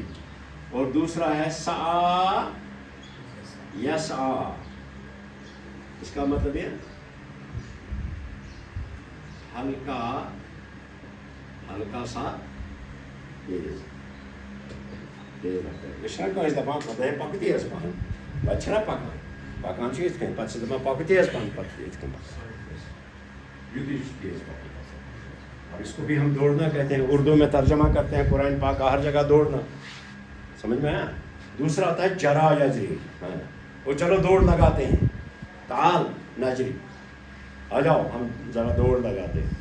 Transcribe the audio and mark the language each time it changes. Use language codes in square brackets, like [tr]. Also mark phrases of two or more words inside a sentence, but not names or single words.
[ur] اور دوسرا ہے [ar] سعی یسعی. [ur] اس کا مطلب یہ ہلکا سا تیز رکھتا ہے. اشرا کو اس دفعہ پتہ ہے [ks] پک تیز پہن بچرا پکان چھ یتھ کن پتہ سے دپان پک تیز پہن پتہ یتھ کن تیز پکان. [ur] اور اس کو بھی ہم دوڑنا کہتے ہیں. اردو میں ترجمہ کرتے ہیں قرآن پاک کا ہر جگہ دوڑنا. سمجھ میں آیا. دوسرا ہوتا ہے [ar] جرا یجری. [ur] وہ چلو دوڑ لگاتے ہیں. [ar] تعال نجری [ur] آ جاؤ ہم ذرا دوڑ لگاتے ہیں.